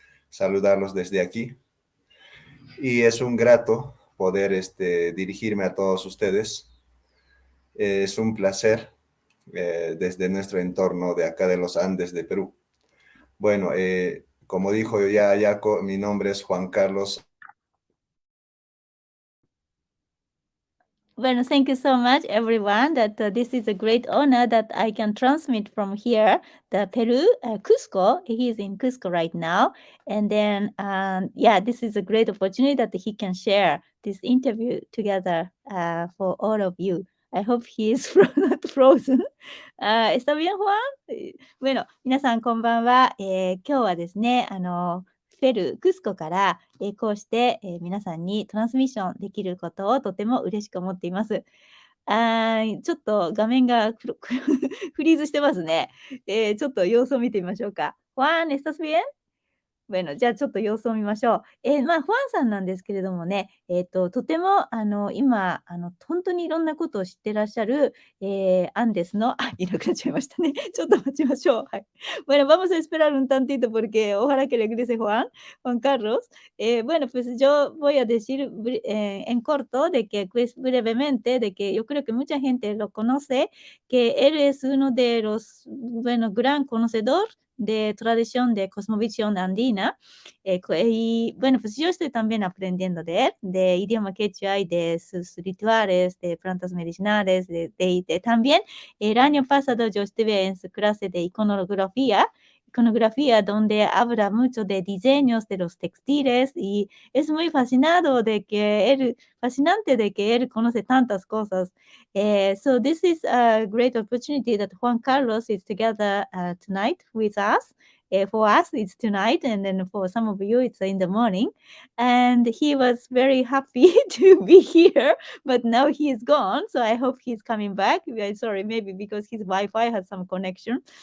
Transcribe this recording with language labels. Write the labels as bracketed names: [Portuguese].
[Spanish] Saludarlos desde aquí. Y es un grato poder dirigirme a todos ustedes. Es un placer desde nuestro entorno de acá de los Andes de Perú. Bueno, como dijo ya Ayako, mi nombre es Juan Carlos. [English] Well, thank you so much, everyone. That this is a great honor that I can transmit from here, the Peru, Cusco. He is in Cusco right now, and then yeah, this is a great opportunity that he can share this interview together for all of you. I hope he is not frozen. [Spanish] ¿Está bien, Juan? [Japanese] Bueno、皆さんこんばんは。今日はですね、ペルー、クスコから、こうして、皆さんにトランスミッションできることをとても嬉しく思っています。ちょっと画面がフリーズしてますね。ちょっと様子を見てみましょうか。 [Spanish] Juan, ¿estás bien? [Japanese] Bueno, じゃあちょっと様子を見ましょう。ファンさんなんですけれどもね、とても今、ほんとにいろんなことを知ってらっしゃる、アンデスのいなくなっちゃいましたね。ちょっと待ちましょう。 [Spanish] はい。Bueno, vamos a esperar un tantito porque ojalá que regrese Juan Carlos. Bueno, pues yo voy a decir en corto de que, pues brevemente, de que yo creo que mucha gente lo conoce, que él es uno de los, bueno, gran conocedor de tradición de cosmovisión andina. Y bueno, pues yo estoy también aprendiendo de él, de idioma quechua y de sus rituales, de plantas medicinales, también el año pasado yo estuve en su clase de iconografía donde habla mucho de diseños de los textiles y es muy fascinante de que él conoce tantas cosas. [English] So this is a great opportunity that Juan Carlos is together tonight with us. For us, it's tonight, and then for some of you, it's in the morning. And he was very happy to be here, but now he is gone. So I hope he's coming back. Sorry, maybe because his Wi-Fi has some connection.